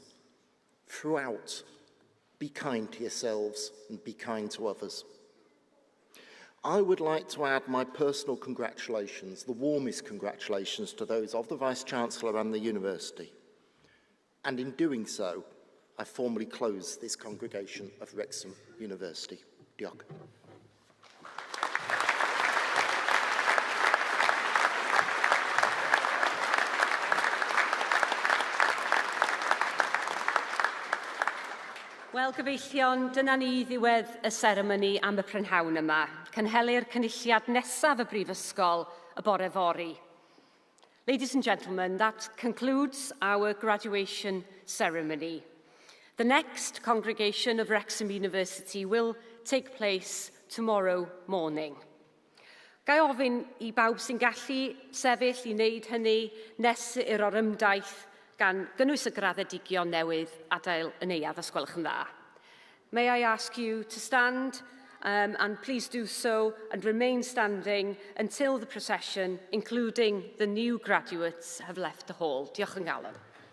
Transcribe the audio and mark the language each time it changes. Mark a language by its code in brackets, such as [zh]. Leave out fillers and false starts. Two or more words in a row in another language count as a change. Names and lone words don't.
[en] Throughout, be kind to yourselves and be kind to others. I would like to add my personal congratulations, the warmest congratulations to those of the Vice-Chancellor and the University. And in doing so, I formally close this congregation of Wrexham University. [cy] Diolch. Wel, gyfeillion, dyna ni ddiwedd y seremoni am y prynhawn yma. Cynhelir cynulliad nesaf y Brifysgol y bore fori. [en] Ladies and gentlemen, that concludes our graduation ceremony. The next congregation of Wrexham University will take place tomorrow morning. [cy] Gai ofyn I bawb sy'n gallu sefyll I wneud hynny nes i'r orymdaith gan gynnwys y graddedigion newydd adael y neuadd, os gwelwch yn dda. [en] May I ask you to stand and please do so and remain standing until the procession, including the new graduates, have left the hall. [cy] Diolch yn galon.